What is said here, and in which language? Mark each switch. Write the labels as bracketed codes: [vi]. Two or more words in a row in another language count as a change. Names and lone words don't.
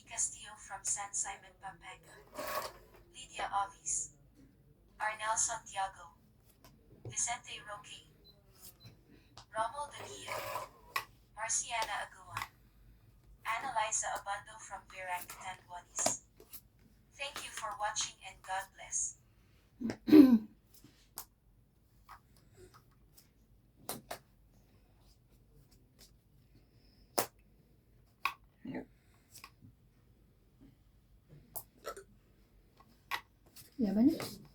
[en] Castillo from San Simon, Pampanga, Lydia Ovis, Arnel Santiago, Vicente Roque, Rommel De Guia, Marciana Aguan, Annalisa Abando from Verac Tanduanis. Thank you for watching and God bless. [tl] Laban na.